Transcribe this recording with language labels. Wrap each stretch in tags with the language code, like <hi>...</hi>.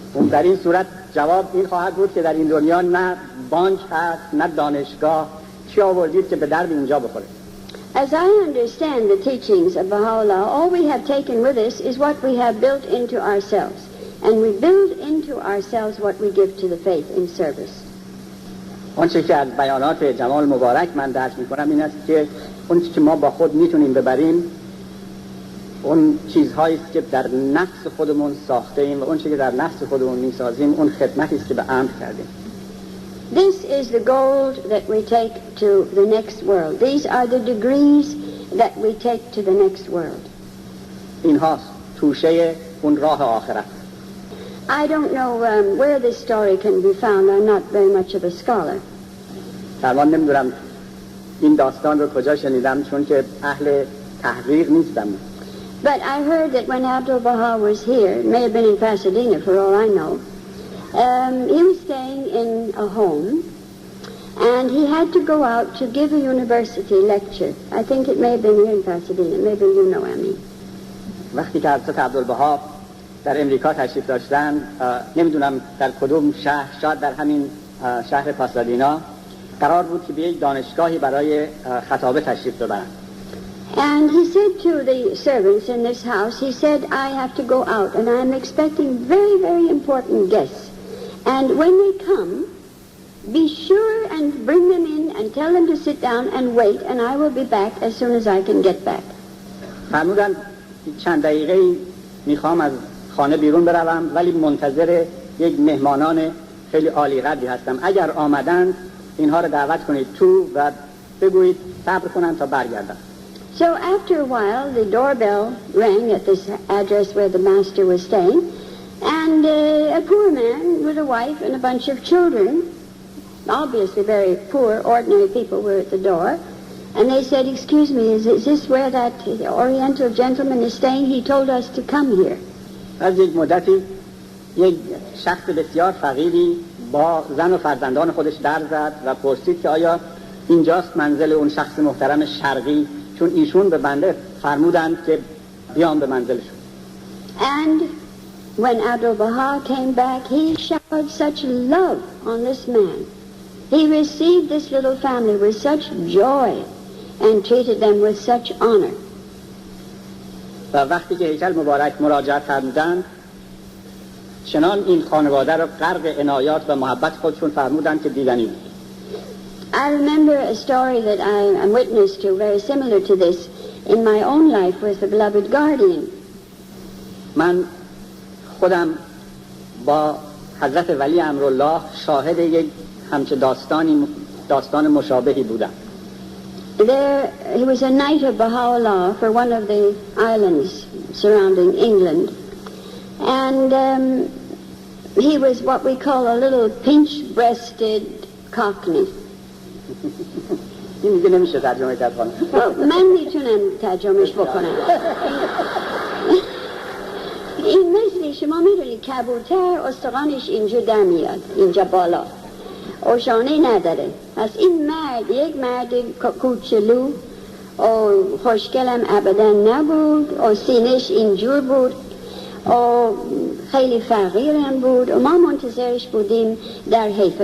<fa>در این صورت جواب این خواهد بود که در این دنیا نه بانک هست نه دانشگاه، چی آوردید که به درد اینجا بخوره.</fa> <en>As I understand the teachings of Baha'u'llah, all we have taken with us is what we have built into ourselves, and we build into ourselves what we give to the faith in service.</en> <fa>آنچه که از بیانات جمال مبارک من درک میکنم این است که اون چیزی که ما با خود میتونیم ببریم اون چیزهایی است که در نفس خودمون ساخته ایم و اون چیزی که در نفس خودمون میسازیم اون خدمتی است که به عمد کردیم.</fa> <en>This is the gold that we take to the next world. These are the degrees that we take to the next world.</en> <fa>اینها توشه اون راه آخرت.</fa> <en>I don't know where this story can be found. I'm not very much of a scholar.</en> <fa>من نمیدونم این داستان رو کجا شنیدم چون که اهل تحقیق نیستم.</fa> <en>But I heard that when Abdul-Baha was here, it may have been in Pasadena for all I know, he was staying in a home and he had to go out to give a university lecture. I think it may have been here in Pasadena. Maybe you know, Amy.</en> <fa>وقتی که حضرت عبدالبها در امریکا تشریف داشتن، نمیدونم در کدوم شهر، شاید در همین شهر پاسادینا، قرار بود که به یک دانشگاهی برای خطابه تشریف ببرن.</fa> <en>And he said to the servants in this house, he said, I have to go out and I'm expecting very, very important guests. And when they come, be sure and bring them in and tell them to sit down and wait and I will be back as soon as I can get back.</en> <fa>فرمودن چند دقیقه میخوام از خانه بیرون بروم ولی منتظر یک مهمانان خیلی عالی قدری هستم. اگر آمدند اینها رو دعوت کنید تو و بگویید صبر کنن تا برگردن.</fa> <en>So after a while, the doorbell rang at this address where the master was staying, and a poor man with a wife and a bunch of children, obviously very poor, ordinary people, were at the door, and they said, excuse me, is this where that Oriental gentleman is staying? He told us to come here.</en> <fa>از یک مدتی یک شخص بسیار فقیری با زن و فرزندان خودش در زد و پرسید که آیا اینجاست منزل اون شخص محترم شرقی، چون ایشون به بنده فرمودند که بیام به منزلشون.</fa> <en>And when Abdul-Baha came back, he showered such love on this man. He received this little family with such joy and treated them with such honor.</en> <fa>و وقتی که هیکل مبارک مراجعه فرمودند چنان این خانواده را غرق عنایات و محبت خودشون فرمودند که دیدنی بود.</fa> <en>I remember a story that I am witness to, very similar to this, in my own life with the beloved guardian.</en> <fa>من خودم با حضرت ولی امرالله شاهد یک همچه داستان مشابهی بودم.</fa> <en>There, he was a knight of Baha'u'llah for one of the islands surrounding England. And he was what we call a little pinch-breasted cockney.</en> <fa>این میگه نمیشه ترجمه کرد خانم. من میتونم ترجمهش بکنم. این مثل شما میدونید کبوتر استخوانش اینجا در میاد، اینجا بالا. اوشانه نداره. پس این مرد یک مرد کوچلو و خوشگلم ابدا نبود و سینش اینجور بود و خیلی فقیرم بود و ما منتظرش بودیم در حیفه.</fa>